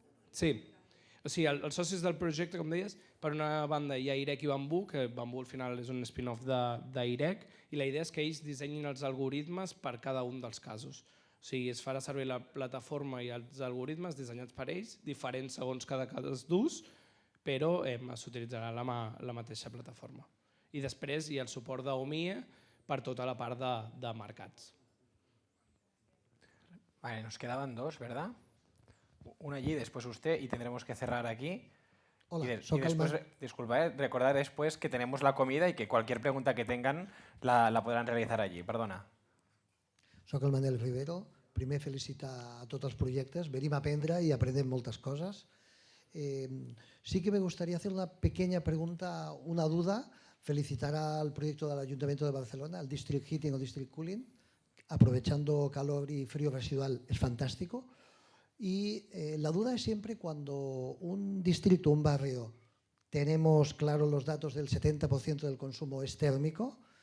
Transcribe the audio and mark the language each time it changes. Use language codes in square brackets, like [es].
[ca] Sí. O sigui, els socis del projecte, com deies, per una banda hi ha IREC i Bambú, que Bambú al final és un spin-off d'IREC, i la idea és que ells dissenyin els algoritmes per cada un dels casos. O sigui, es farà servir la plataforma i els algoritmes dissenyats per ells, diferents segons cada cas d'ús, però s'utilitzarà la mateixa plataforma. I després hi ha el suport d'OMIE per tota la part de mercats. [es] Vale, nos quedaban dos, ¿verdad? Una allí, después usted, y tendremos que cerrar aquí. Hola, y después, disculpa, recordar después que tenemos la comida y que cualquier pregunta que tengan la podrán realizar allí. Perdona. [ca] Soc el Manel Rivero. Primer, felicitar a tots els projectes. Venim a aprendre i aprendem moltes coses. [es] Sí que me gustaría hacer una pequeña pregunta, una duda. Felicitar al proyecto del Ayuntamiento de Barcelona, el District Heating o District Cooling. Aprovechando calor y frío residual es fantástico. Y la duda es siempre cuando un distrito, un barrio, tenemos claro los datos del 70% del consumo es térmico.